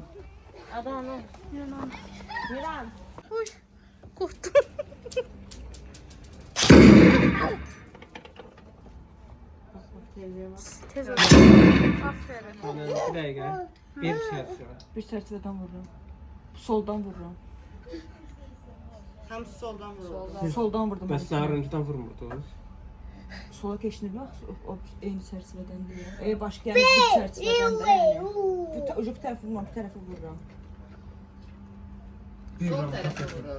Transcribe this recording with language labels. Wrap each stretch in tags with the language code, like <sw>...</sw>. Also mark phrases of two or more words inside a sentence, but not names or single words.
<tr>Ada hanım. Miran. Uy, korktum. Tez ol. Aferin. Yani bir dakika. Bir çerçeve. Bir çerçeveden vururum. Soldan vururum.</tr> <az>Hamısı soldan vurur. Soldan vurdum. Bəs daha önceden vurmurdunuz. Sola keçinir bax, o eyni çərçivədən deyil. Başqa yəni bir çərçivədən də yəni. Bu ucu bir tərəfi vurmam, bir tərəfi vururam. Sol tərəfə vurur.</az>